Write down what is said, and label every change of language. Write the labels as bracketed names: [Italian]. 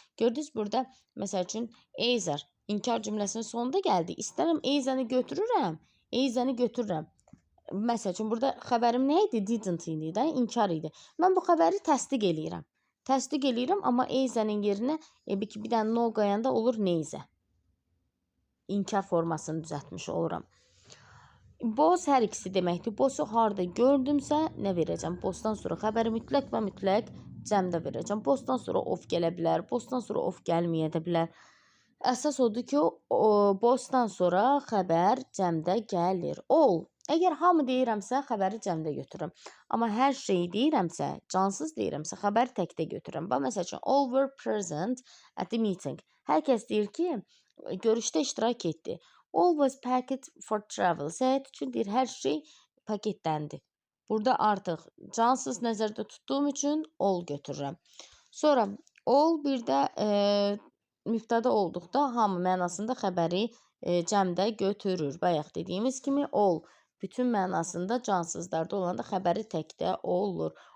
[Azerbaijani] Gördünüz burada, məsəl üçün, eyzər inkar cümləsinin sonunda gəldi. İstərəm eyzəni götürürəm. Eyzəni götürürəm. Məsəl üçün, burada xəbərim nə idi? Didn't idi də, inkar idi. Mən bu xəbəri təsdiq eləyirəm. Təsdiq eləyirəm, amma eyzənin yerinə bir dənə no qoyanda olur neyzə. İnkar formasını düzəltmiş oluram. Boz hər ikisi deməkdir. Bozu harda gördümsə nə verəcəm? Bozdan sonra xəbəri mütləq və mütləq cəmdə verəcəm. Bozdan sonra of gələ bilər. Bozdan sonra of gəlməyə də bilər. Əsas odur ki, bozdan sonra xəbər cəmdə gəlir. All. Əgər hamı deyirəmsə, xəbəri cəmdə götürürəm. Amma hər şeyi deyirəmsə, cansız deyirəmsə, xəbəri təkdə götürürəm. Məsəl üçün, [English] all were present at the meeting. [Azerbaijani] Hər kəs deyir ki, görüşdə iştirak etdi. [English] All was packed for travel. [Azerbaijani] Səyahət üçün deyir, hər şey paketləndi. Burada artıq cansız nəzərdə tutduğum üçün all götürürəm. Sonra all bir də mübtəda olduqda hamı mənasında xəbəri cəmdə götürür. Bayaq dediyimiz kimi all bütün mənasında cansızlarda olanda xəbəri təkdə olur.